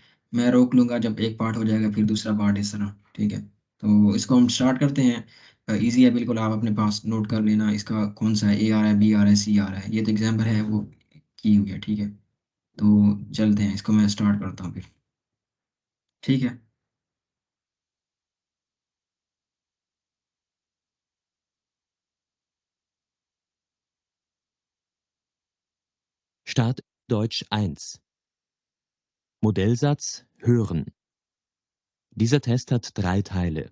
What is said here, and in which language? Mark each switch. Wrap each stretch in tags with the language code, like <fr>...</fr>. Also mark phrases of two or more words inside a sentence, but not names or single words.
<hi>मैं रोक लूंगा जब एक पार्ट हो जाएगा, फिर दूसरा पार्ट इस तरह, ठीक है। तो इसको हम स्टार्ट करते हैं। इजी है बिल्कुल, आप अपने पास नोट कर लेना इसका कौन सा है, ए आ रहा है, बी आ रहा है, सी आ रहा है, ये तो एग्जाम्पल है वो की हुई है, ठीक है। तो चलते हैं, इसको मैं स्टार्ट करता हूँ फिर, ठीक है।</hi> <de>Start Deutsch 1. Modellsatz hören. Dieser Test hat 3 Teile.</de>